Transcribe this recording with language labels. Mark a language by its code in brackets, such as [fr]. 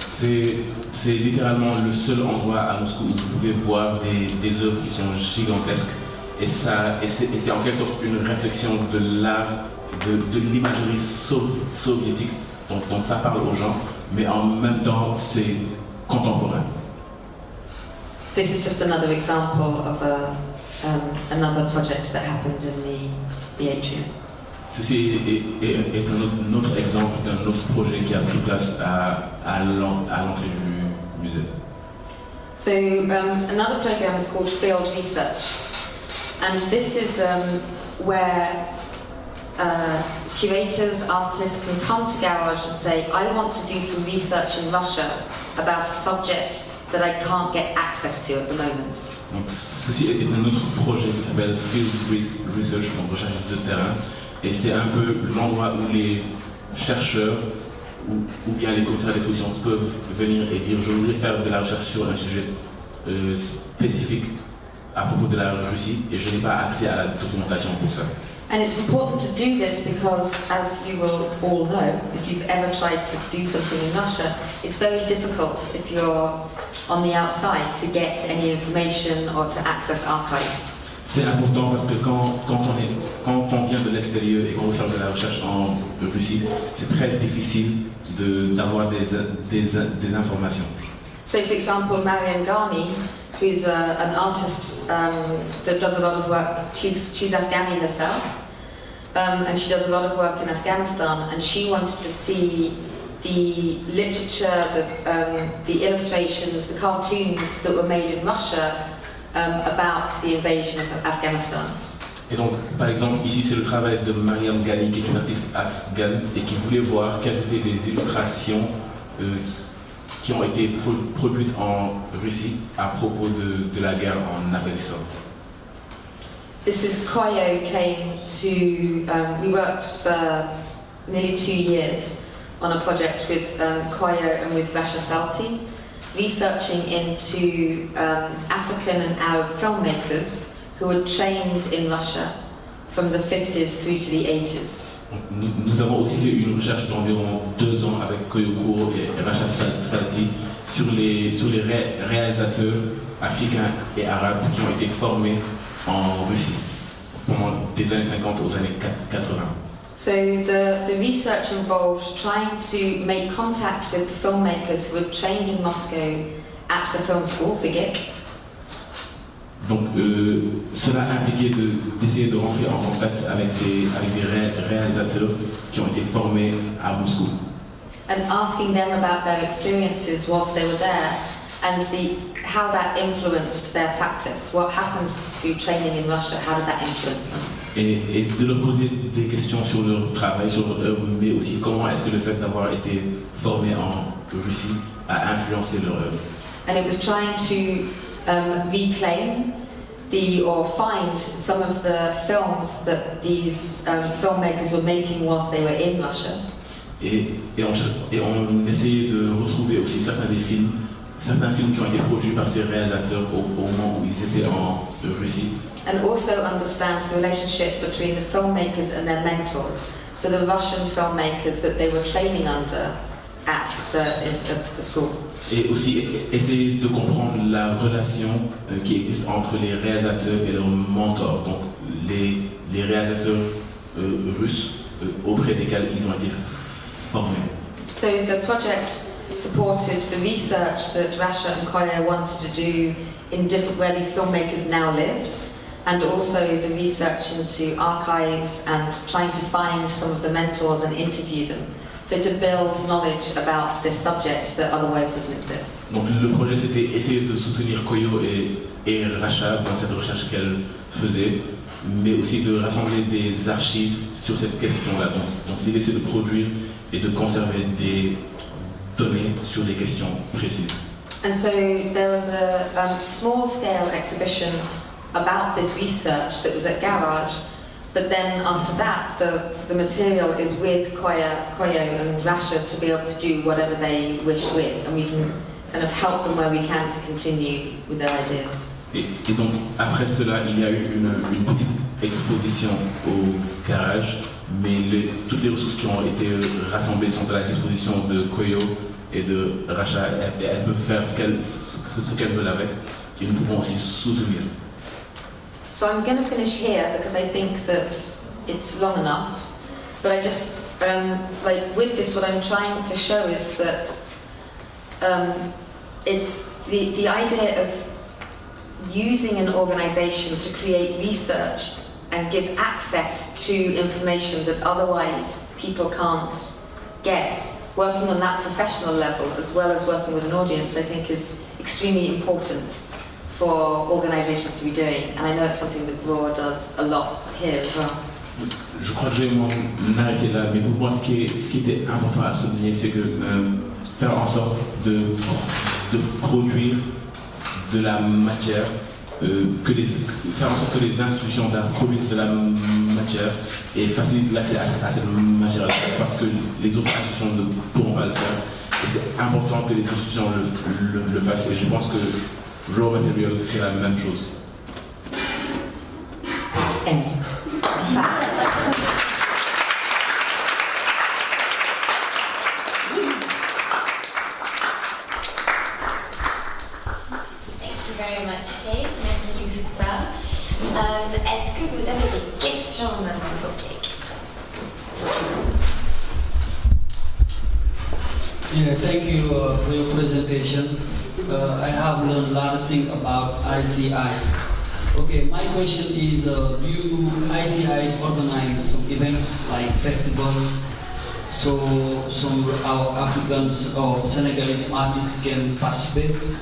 [fr] C'est littéralement le seul endroit à Moscou où vous pouvez voir des œuvres qui sont gigantesques. Et c'est en quelque sorte une réflexion de l'art, de l'imagerie soviétique. Donc ça parle aux gens, mais en même temps c'est contemporain. [en] This is just another example of another project that happened in the atrium. [fr] Ceci est un autre exemple d'un autre projet qui a pris place à l'entrée du musée. [en] So another program is called Field Research, and this is where curators, artists can come to Garage and say, I want to do some research in Russia about a subject that I can't get access to at the moment. [fr] Donc, ceci est un autre projet qui s'appelle Field Research, donc recherche de terrain, et c'est un peu l'endroit où les chercheurs ou bien les commissaires d'exposition peuvent venir et dire je voudrais faire de la recherche sur un sujet spécifique à propos de la Russie et je n'ai pas accès à la documentation pour ça. [en] And it's important to do this because, as you will all know, if you've ever tried to do something in Russia, it's very difficult if you're on the outside to get any information or to access archives. [fr] C'est important parce que quand on vient de l'extérieur et qu'on veut faire de la recherche en Russie, c'est très difficile d'avoir des informations. [en] So, for example, Mariam Ghani, who's an artist that does a lot of work, she's Afghani herself, and she does a lot of work in Afghanistan, and she wanted to see the literature, the illustrations, the cartoons that were made in Russia about the invasion of Afghanistan. [fr] Et donc, par exemple, ici c'est le travail de Mariam Ghani, qui est une artiste afghane et qui voulait voir quelles étaient les illustrations qui ont été produites en Russie à propos de la guerre en Afghanistan. [en] This is Koyo came to, we worked for nearly 2 years on a project with Koyo and with Rasha Salti, researching into African and Arab filmmakers who were trained in Russia from the 50s through to the 80s. [fr] Nous avons aussi fait une recherche d'environ 2 ans avec Koyo Kouoh et Rasha Salti sur les réalisateurs africains et arabes qui ont été formés en Russie pendant des années 50 aux années 80. [en] So the research involved trying to make contact with the filmmakers who were trained in Moscow at the film school, publique. [fr] Donc cela impliquait d'essayer de rentrer en contact avec des réalisateurs qui ont été formés à Moscou. [en] And asking them about their experiences whilst they were there and how that influenced their practice. What happened to training in Russia? How did that influence them? [fr] Et de leur poser des questions sur leur travail, sur leur œuvre, mais aussi comment est-ce que le fait d'avoir été formé en Russie a influencé leur œuvre. [en] And it was trying to reclaim or find some of the films that these filmmakers were making whilst they were in Russia. [fr] Et on essayait de retrouver aussi certains films qui ont été produits par ces réalisateurs au moment où ils étaient en Russie. [en] And also understand the relationship between the filmmakers and their mentors. So the Russian filmmakers that they were training under at the school. [fr] Et aussi essayer de comprendre la relation qui existe entre les réalisateurs et leurs mentors, donc les réalisateurs russes auprès desquels ils ont été formés. [en] So the project supported the research that Rasha and Koyo wanted to do in different where these filmmakers now lived, and also the research into archives and trying to find some of the mentors and interview them. So to build knowledge about this subject that otherwise doesn't exist. [fr] Donc le projet c'était essayer de soutenir Koyo et Rasha dans cette recherche qu'elle faisait, mais aussi de rassembler des archives sur cette question-là. Donc l'idée c'est de produire et de conserver des données sur des questions précises. [en] And so there was a small-scale exhibition about this research that was at Garage. But then after that, the material is with Koyo and Rasha to be able to do whatever they wish with, and we can kind of help them where we can to continue with their ideas. [fr] Et donc après cela, il y a eu une petite exposition au garage, mais toutes les ressources qui ont été rassemblées sont à la disposition de Koyo et de Rasha. Elles peuvent faire ce qu'elles veulent avec, et nous pouvons aussi soutenir. [en] So I'm going to finish here because I think that it's long enough. But I just, with this, what I'm trying to show is that it's the idea of using an organization to create research and give access to information that otherwise people can't get. Working on that professional level as well as working with an audience, I think is extremely important for organisations to be doing, and I know it's something that RAW does a lot here as well. [fr] Je crois que je vais m'arrêter là, mais pour moi, ce qui était important à souligner, c'est que faire en sorte de produire de la matière, faire en sorte que les institutions d'art produisent de la matière et facilitent l'accès à cette matière-là, parce que les autres institutions ne pourront pas le faire. Et c'est important que les institutions le fassent, et je pense que Raw Material fait la même chose. [en] End. Very much, Kate. [fr] Merci beaucoup. Est-ce que vous avez des questions maintenant pour Kate? [en] Yeah, thank you for your presentation. I have learned a lot of things about ICI. Okay, my question is, do ICIs organize some events like festivals, so some our Africans or Senegalese artists can participate?